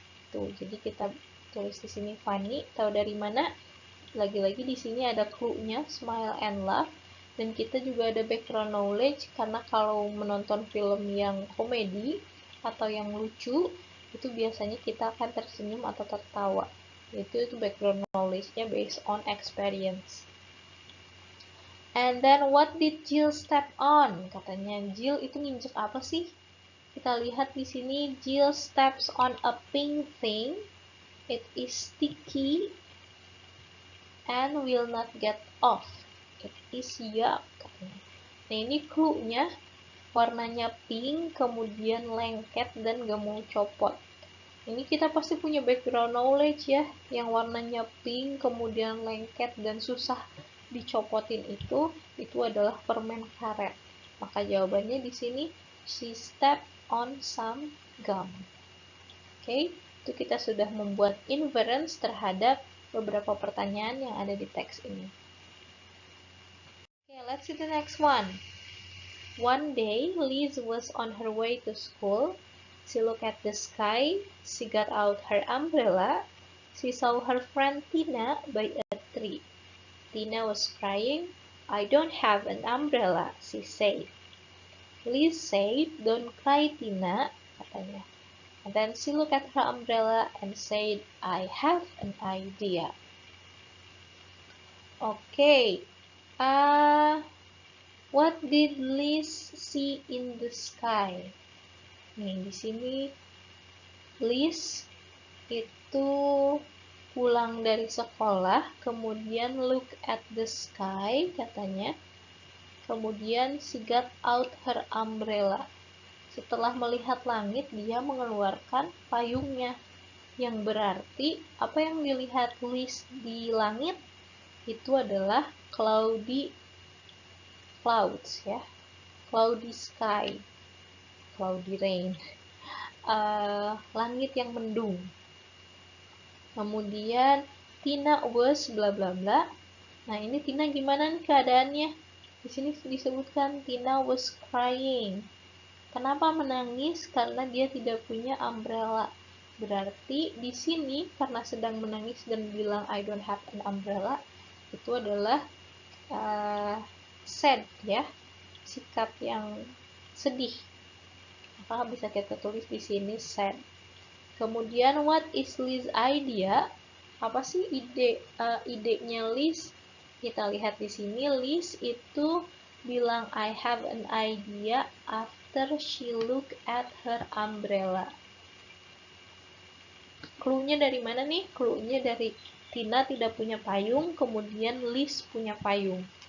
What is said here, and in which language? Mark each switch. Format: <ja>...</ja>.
<id>Tuh, jadi kita tulis di sini funny. Tahu dari mana? Lagi-lagi di sini ada clue-nya,</id> <en>smile and laugh.</en> <id>Dan kita juga ada background knowledge, karena kalau menonton film yang komedi atau yang lucu, itu biasanya kita akan tersenyum atau tertawa. Itu background knowledge-nya based on experience.</id> <en>And then what did Jill step on?</en> <id>Katanya Jill itu nginjek apa sih? Kita lihat di sini,</id> <en>Jill steps on a pink thing. It is sticky and will not get off. It is yuck.</en> <id>Nah, ini clue-nya warnanya pink, kemudian lengket dan gak mau copot. Ini kita pasti punya background knowledge ya, yang warnanya pink, kemudian lengket dan susah dicopotin itu adalah permen karet. Maka jawabannya di sini,</id> <en>she stepped on some gum.</en> <id>Oke, itu kita sudah membuat inference terhadap beberapa pertanyaan yang ada di teks ini.</id> <en>Okay, let's see the next one. One day, Liz was on her way to school. She looked at the sky. She got out her umbrella. She saw her friend Tina by a tree. Tina was crying. I don't have an umbrella, she said. Liz said, don't cry, Tina, katanya. And then she looked at her umbrella and said, I have an idea. Okay. What did Liz see in the sky?</en> <id>Nih, di sini Liz itu pulang dari sekolah, kemudian</id> <en>look at the sky,</en> <id>katanya. Kemudian</id> <en>she got out her umbrella.</en> <id>Setelah melihat langit, dia mengeluarkan payungnya. Yang berarti, apa yang dilihat Liz di langit? Itu adalah cloudy clouds ya,</id> <en>cloudy sky, cloudy rain,</en> <id>langit yang mendung.</id> <en>Kemudian Tina was bla bla bla.</en> <id>Nah, ini Tina gimana nih keadaannya? Di sini disebutkan</id> <en>Tina was crying.</en> <id>Kenapa menangis? Karena dia tidak punya umbrella. Berarti di sini karena sedang menangis dan bilang</id> <en>I don't have an umbrella,</en> <id>itu adalah sad ya, sikap yang sedih. Maka bisa kita tulis di sini sad. Kemudian</id> <en>what is Liz idea?</en> <id>Apa sih idenya Liz? Kita lihat di sini Liz itu bilang</id> <en>I have an idea after she look at her umbrella.</en> <id>Clue-nya dari mana nih? Clue-nya dari Tina tidak punya payung, kemudian Liz punya payung.</id>